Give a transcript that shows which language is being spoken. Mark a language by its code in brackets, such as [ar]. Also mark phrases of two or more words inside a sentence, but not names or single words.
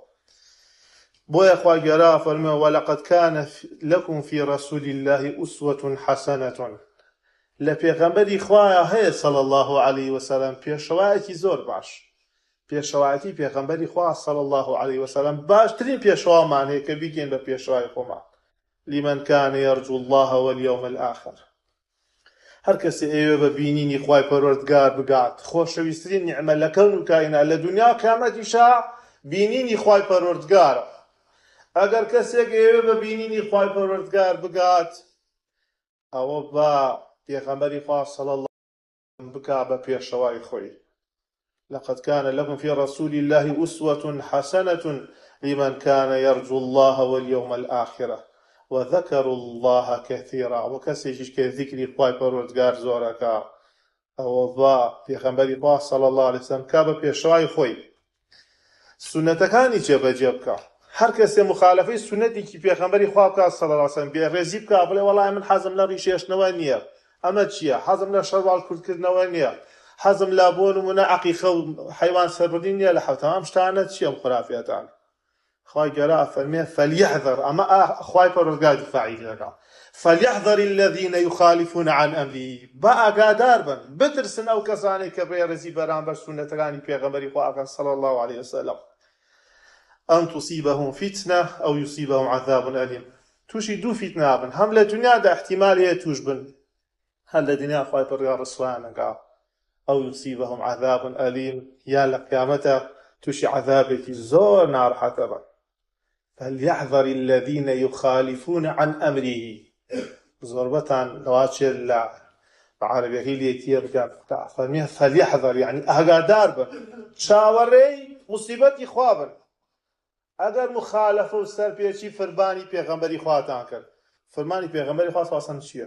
[ckb] بۆیە خوا گەورە فەرمێ [ar] وەلەقەد کان لەکم فی رەسوول الله ئوسوة حەسەنەة. [ckb] لە پێغەمبەری خوایە هەیە [ar] صلی الله عليه وسلم [ckb] پێشەوایەکی زۆر باش. پێشەوایەتی پێغەمبەری خوا [ar] صلی الله عليه وسلم [ckb] باشترین پێشەوامان هەیە کە بیگەین بە پێشەوای خۆمان. [ar] لمن كان يرجو الله واليوم الآخر. [ckb] هەر کەسێ ئێوێ بە بینینی خوای پەروەردگار بگات، خۆشەویستترین نیعمە لە کەون و کائینات لە دونیا و قیامەتیشا بینینی خوای پەروەردگارە. ئەگەر کەسێک ئێوێ بە بینینی خوای پەروەردگار بگات، ئەوە بە پێغەمبەری خوا [ar] صلی الله عليه وسلم [ckb] بکا بە پێشەوای خۆی. [ar] لقد كان لكم في رسول الله أسوة حسنة لمن كان يرجو الله واليوم الآخرة وذكروا الله كثيرا. [ckb] وكسيش كذكر خوای پەروەردگار زۆرەکە، ئەوە بە پێغەمبەری خوا [ar] صلی الله عليه وسلم [ckb] کا بە پێشەوای خۆی. سونەتەکانی جێبەجێ بکە. هەر کەسێ مخالفەی سونەتێکی پێغەمبەری خوا بکە [ar] صلی الله عليه وسلم، [ckb] بێڕێزی بکە، بڵێ وەڵای من حەزم لە ڕیشێشتنەوە نییە، ئەمە چییە؟ حەزم لە شەروال کورتکردنەوە نییە، حەزم لە بۆ نمونە عەقیقە و حەیوان سەربردنی نییە لە حەوت. ئەم شتانە چییە خورافیەتان؟ خوای گەورە فەرمێ فەلیەحذەر، ئەمە خوای پەروەردگار دیفاعی دەکا، [ar] فەلیەحذەر الذین یخالیفون عن ئەمری، [ckb] بە ئاگادار بن، بترسن ئەو کەسانێک کە بێڕێزی بەرامبەر سونەتەکانی پێغەمبەری خوا ئەکەن [ar] صلی الله عليه وسلم. ئەن تصیبهم فتنة أو يصيبهم عذاب أليم. [ckb] توشی دوو فتنە بن، هەم لە دنیادا احتیمال هەیە توش بن، هەر لە دنیا خوای پەروەردگار ڕسوایان ئەکا. [ar] أو يصيبهم عذاب أليم، [ckb] یا لە قیامەتە توشی عذابێکی زۆر ناڕەحەتە بن. [ar] فليحذر الذين يخالفون عن أمره [ckb] زۆربەتان لەواچێت لە عەرەبیەکەی لێتیە بگات فەرمیێ فەلیەحذەر یعنی ئاگادار بن چاوەڕێی موسیبەتی خوا بن ئەگەر مخالەفە و سەرپێچی فەرمانی پێغەمبەری خواتان کرد فەرمانی پێغەمبەری خوا ساسەن چییە؟